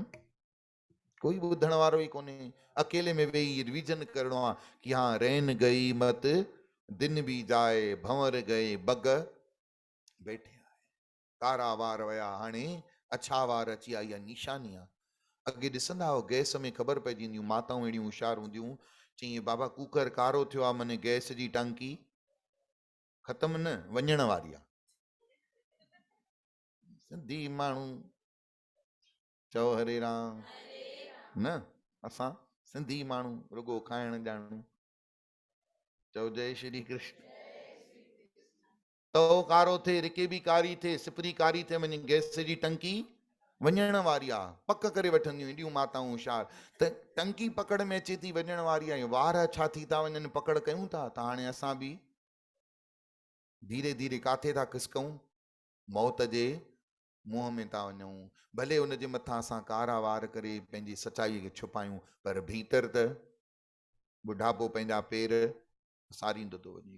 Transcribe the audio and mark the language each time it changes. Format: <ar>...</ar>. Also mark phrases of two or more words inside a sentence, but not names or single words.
<sd>कोई ॿुधण वारो ई कोन्हे। अकेले में वेही रिवीजन करिणो आहे कि हाँ रैन गई मत दिन बि जाए, भंवर गए बग वेठे आए, कारा वार विया हाणे अछा वार अची आई आहे, निशानी आहे। अॻे ॾिसंदा हुओ गैस में ख़बर पइजी वेंदियूं, माताऊं अहिड़ियूं होशियार हूंदियूं, चई बाबा कुकर कारो थियो आहे, माने गैस जी टंकी ख़तम न, वञण वारी आहे। सिंधी माण्हू, चओ हरे राम, न असां सिंधी माण्हू रुगो खाइण ॼाणूं, चओ जय श्री कृष्ण। तओ कारो थिए, रिकेबी कारी थिए, सिपरी कारी थिए, वञी गैस जी टंकी वञण वारी आहे, पक करे वठंदियूं एॾियूं माताऊं होशियार, त टंकी पकड़ में अचे थी वञण वारी आहे, वार छा थी था वञनि, पकड़ कयूं था। त हाणे असां बि धीरे धीरे काथे था खिसकऊं, मौत जे मुंहं में था वञूं, भले हुनजे मथां असां कारा वार करे पंहिंजी सचाईअ खे छुपायूं, पर भीतर त बुढ़ापो पंहिंजा पेर सारींदो थो वञे।</sd>